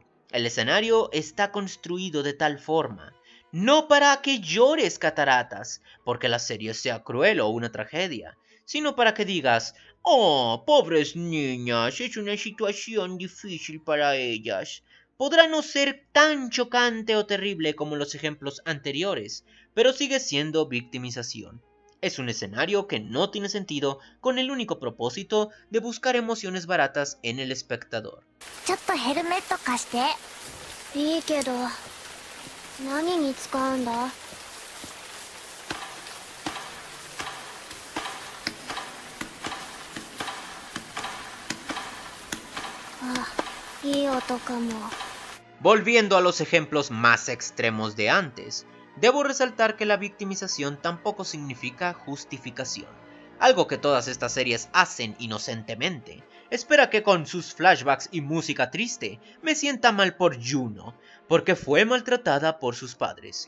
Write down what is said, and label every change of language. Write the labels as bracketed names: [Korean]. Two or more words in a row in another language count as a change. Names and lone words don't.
[Spanish] El escenario está construido de tal forma, no para que llores cataratas, porque la serie sea cruel o una tragedia, sino para que digas, oh, pobres niñas, es una situación difícil para ellas. Podrá no ser tan chocante o terrible como los ejemplos anteriores, pero sigue siendo victimización. Es un escenario que no tiene sentido con el único propósito de buscar emociones baratas en el espectador. [Japanese] ちょっとヘルメット貸して。いいけど、何に使うんだ？あ、いい音かも。 [Spanish] Volviendo a los ejemplos más extremos de antes, debo resaltar que la victimización tampoco significa justificación, algo que todas estas series hacen inocentemente. Espera que con sus flashbacks y música triste me sienta mal por Juno, porque fue maltratada por sus padres.